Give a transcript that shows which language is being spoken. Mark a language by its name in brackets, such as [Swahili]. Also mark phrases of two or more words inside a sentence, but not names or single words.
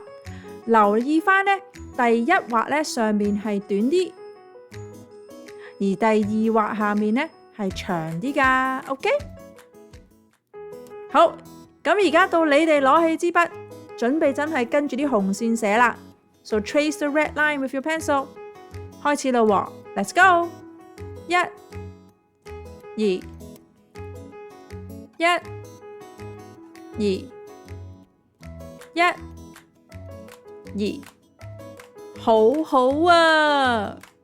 [Cantonese] 留意翻呢，第1畫呢上面係短啲，而第2畫下面呢係長啲噶。OK， 好，咁而家到你哋攞起支筆，準備真係跟住啲紅線寫啦。 [English] So trace the red line with your pencil。 [Cantonese] 開始啦喎 ， [English] Let's go！ [Cantonese] 1、2、1、2、1、2，好好啊！